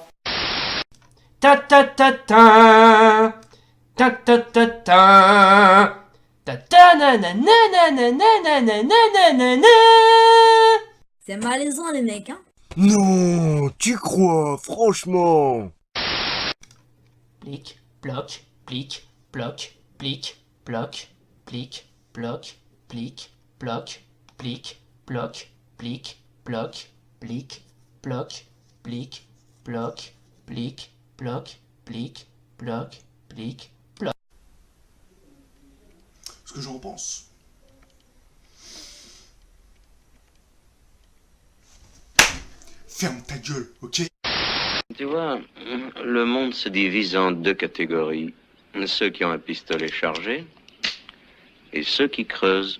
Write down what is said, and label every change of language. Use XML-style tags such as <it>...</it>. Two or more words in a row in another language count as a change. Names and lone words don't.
<fr>Ta ta ta ta ta ta ta ta ta ta na na na na na na na na na na. C'est malaisant les mecs, hein. Non, tu crois, franchement. Plic, bloc, plic, bloc, plic, bloc, plic, bloc, plic, bloc, plic, bloc, plic, bloc, plic, bloc, plic, bloc, plic, bloc, plic, bloc, plic, bloc. Ce que j'en pense. Ferme ta gueule, ok? Tu vois, le monde se divise en deux catégories. Ceux qui ont un pistolet chargé et ceux qui creusent.</fr>